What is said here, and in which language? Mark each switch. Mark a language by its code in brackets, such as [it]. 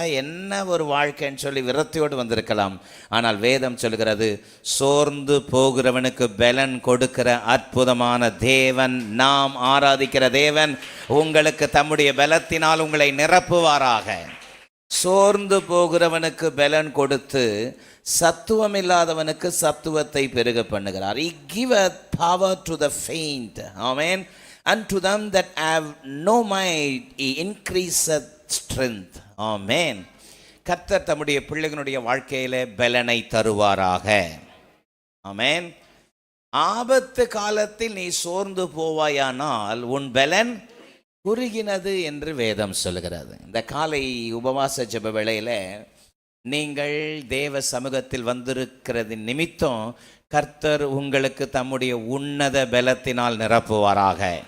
[ta] என்ன ஒரு வாழ்க்கைன்னு சொல்லி விரக்தியோடு வந்திருக்கலாம். ஆனால் வேதம் சொல்கிறது, சோர்ந்து போகிறவனுக்கு பலன் கொடுக்கிற அற்புதமான தேவன், நாம் ஆராதிக்கிற தேவன், உங்களுக்கு தம்முடைய பலத்தினால் உங்களை நிரப்புவாராக. சோர்ந்து போகிறவனுக்கு பலன் கொடுத்து சத்துவம் இல்லாதவனுக்கு சத்துவத்தை பெருக பண்ணுகிறார். [en] He giveth power to the faint. Amen. And to them that have no might, he increaseth strength. Amen. [ta] கர்த்தர் தம்முடைய பிள்ளைகளுடைய வாழ்க்கையிலே பலனை தருவாராக. ஆமென். ஆபத்து காலத்தில் நீ சோர்ந்து போவாயானால் உன் பலன் குறுகினது என்று வேதம் சொல்கிறது. இந்த காலை உபவாச ஜெப வேளையில் நீங்கள் தேவ சமூகத்தில் வந்திருக்கிறது நிமித்தம் கர்த்தர் உங்களுக்கு தம்முடைய உன்னத பலத்தினால் நிரப்புவாராக.